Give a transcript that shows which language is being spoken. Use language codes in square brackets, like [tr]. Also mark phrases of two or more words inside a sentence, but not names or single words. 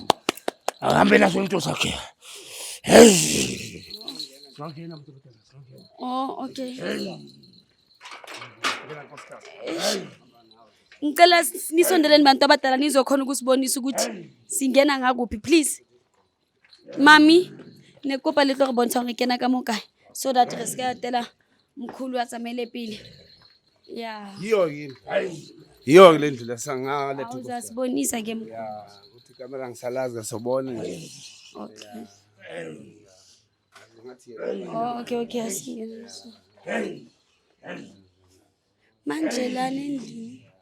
[zu] Ahambe naso into sakhe. Hey. [en] Oh, okay. [zu] Ngicela nisondeleni bantu abadala nizokhona ukusibonisa ukuthi singena ngakuphi please. [st] Mami, nekopa le tlo re bontsha hore kena ka mo kae [en] so that [st] re ska tela mkhulu a tsamele pele. [en] Yeah. [zu] Yiyo yini? Yiyo le ndlela sangaletha. Awuzasibonisa ke mkhulu. Ya, uthi kamera ngisalaza sobona nje. [en] Okay. Oh, okay, asingena. [zu] Manje la nendini.